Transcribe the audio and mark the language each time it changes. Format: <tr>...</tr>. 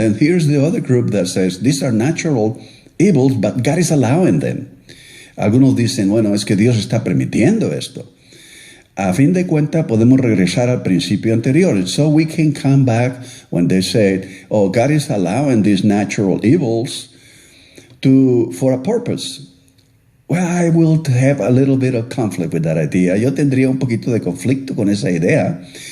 <en>And then here's the other group that says, these are natural evils, but God is allowing them.</en> <es>Algunos dicen, bueno, es que Dios está permitiendo esto. A fin de cuentas, podemos regresar al principio anterior.</es> <en>So we can come back when they said, God is allowing these natural evils for a purpose. Well, I will have a little bit of conflict with that idea.</en> <es>Yo tendría un poquito de conflicto con esa idea.</es>